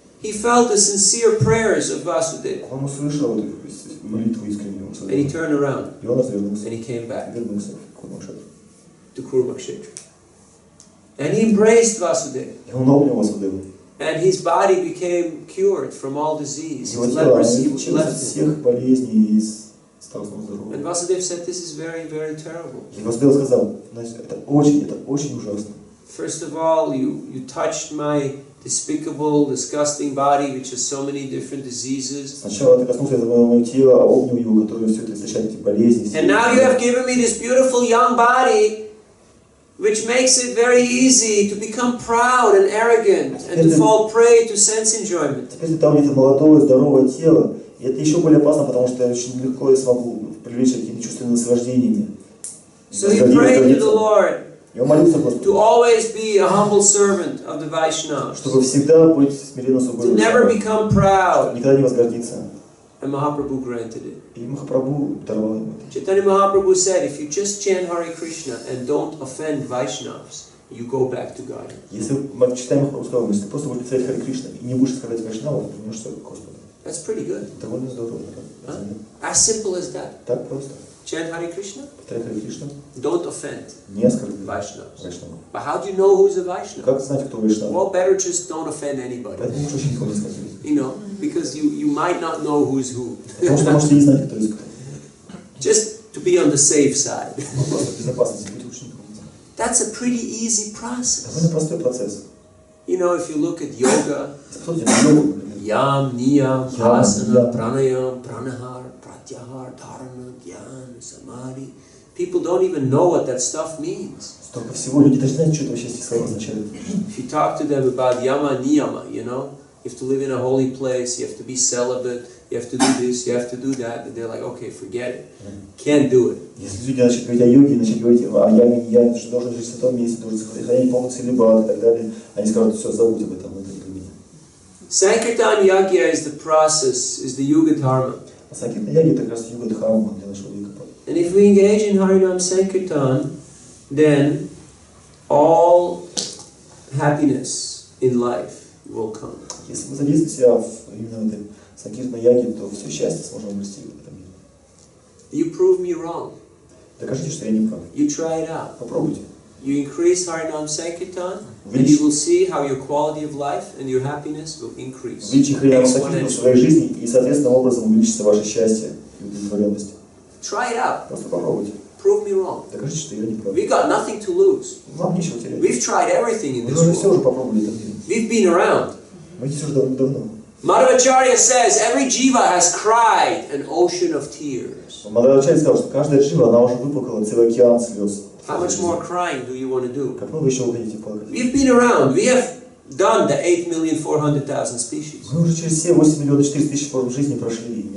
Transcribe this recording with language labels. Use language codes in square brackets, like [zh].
[en] he felt the sincere prayers of Vasudeva. [ru] Он услышал эту молитву искреннюю. [en] And he turned around [ru] И он развернулся. [en] and he came back [ru] Вернулся в Курмакшетру. [en] to Kurmakshetra. And he embraced Vasudeva. [ru] И он обнял Васудеву. [en] And his body became cured from all disease. [ru] Его [en] His [ru] тело [en] leprosy [ru] лечилось от [en] left him. [ru] всех болезней и стал снова здоровым. [en] And Vasudeva said, "This is very, very terrible." [ru] И Васудева сказал: значит, это очень ужасно. [en] First of all, you touched my despicable, disgusting body, which has so many different diseases. [ru] Сначала ты коснулся этого моего тела, обнял его, который все это источает эти болезни. [en] And now you have given me this beautiful young body, which makes it very easy to become proud and arrogant and to fall prey to sense enjoyment. [ru] Теперь ты дал мне это молодое, здоровое тело, и это еще более опасно, потому что очень легко я смогу привлечь какие-то чувственные наслаждения. [en] So he prayed to the Lord [ru] Я молился Господу, [en] to always be a humble servant of the Vaishnavas, [ru] чтобы всегда быть смиренным собой, [en] to never become proud. [ru] никогда не возгордиться. [en] And Mahaprabhu granted it. [ru] И Махапрабху даровал ему это. [en] Chaitanya Mahaprabhu said, if you just chant Hare Krishna and don't offend Vaishnavas, you go back to God. [ru] Если читаем Махапрабху сказал, если ты просто будешь писать Харе Кришна и не будешь сказать Вайшнава, то вернешься к Господу. [en] That's pretty good. [ru] Довольно здорово. [en] As simple as that. [ru] Так просто. [en] Chant Hare Krishna. [ru] Повторяй Харе Кришна. [en] Don't offend [ru] Не оскорбляй [en] Vaishnavas. [ru] Вайшнава. [en] But how do you know who's a Vaishnava? [ru] Как знать, кто Вайшнава? [en] Well, better just don't offend anybody. [ru] Поэтому лучше очень никого не оскорбить. [en] You know, because you might not know who's who. [ru] Потому что можете не знать, кто из кто. [en] Just to be on the safe side. [ru] Просто в безопасности быть лучше никого не знать. [en] That's a pretty easy process. [ru] Довольно простой процесс. [en] You know, if you look at yoga, [ru] Посмотрите на йогу, например. [sa] Yam, Niyam, Yam, Asana, Niyam. Pranayam, Pranahar, Pratyahar, Dharana, Dhyan, Samadhi. [en] People don't even know what that stuff means. [ru] Столько всего, люди даже знают, что это вообще слова означает. [en] If you talk to them about Yama, Niyama, you know, you have to live in a holy place, you have to be celibate, you have to do this, you have to do that, and they're like, okay, forget it. Can't do it. [ru] Если люди начнут говорить о йоге, начнут говорить о яме, я должен жить в святом месте, должен сохранять полный целибат и так далее, они скажут, все, забудь об этом, это не для меня. [en] Sankirtan Yagya is the process, is the Yuga Dharma. [ru] А Санкиртана яги это как раз юга дхарма для нашего века. [en] And if we engage in Harinam Sankirtan, then all happiness in life will come. [ru] Если мы задействуем себя именно в этой Санкиртана яге, то все счастье сможем обрести в этом мире. [en] You prove me wrong. [ru] Докажите, что я не прав. [en] You try it out. [ru] Попробуйте. [en] You increase Harinam Sankirtan, and you will see how your quality of life and your happiness will increase. [ru] Увеличьте Харинам Санкиртану в своей жизни, и соответственным образом увеличится ваше счастье и удовлетворенность. [en] Try it out. [ru] Просто попробуйте. [en] Prove me wrong. [ru] Докажите, что я не прав. [en] We've got nothing to lose. [ru] Вам нечего терять. [en] We've tried everything in [ru] Мы [en] this [ru] уже все [en] world. [ru] уже попробовали в этом мире. [en] We've been around. [ru] Мы здесь уже давно. [en] Madhvacharya says every jiva has cried an ocean of tears. [ru] Мадхвачарья сказал, что каждая джива, она уже выплакала целый океан слез. [en] How much more crying do you want to do? [ru] Как много еще вы хотите плакать? [en] We've been around. We have done the 8,400,000 species. [ru] Мы уже через все 8 миллионов 400 тысяч форм жизни прошли.